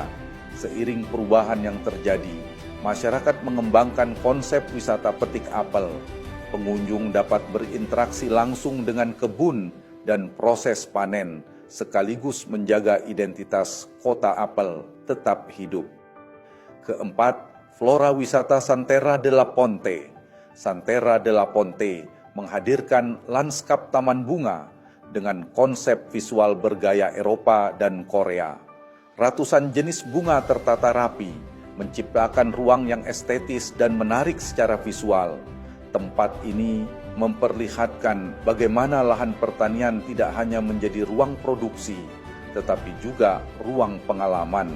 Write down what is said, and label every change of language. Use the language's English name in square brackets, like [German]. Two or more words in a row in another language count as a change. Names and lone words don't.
[Indonesian] Seiring perubahan yang terjadi, masyarakat mengembangkan konsep wisata petik apel. Pengunjung dapat berinteraksi langsung dengan kebun dan proses panen, sekaligus menjaga identitas kota apel tetap hidup. Keempat, Flora Wisata Santera de la Ponte. Santera de la Ponte menghadirkan lanskap taman bunga dengan konsep visual bergaya Eropa dan Korea. Ratusan jenis bunga tertata rapi, menciptakan ruang yang estetis dan menarik secara visual. Tempat ini memperlihatkan bagaimana lahan pertanian tidak hanya menjadi ruang produksi, tetapi juga ruang pengalaman.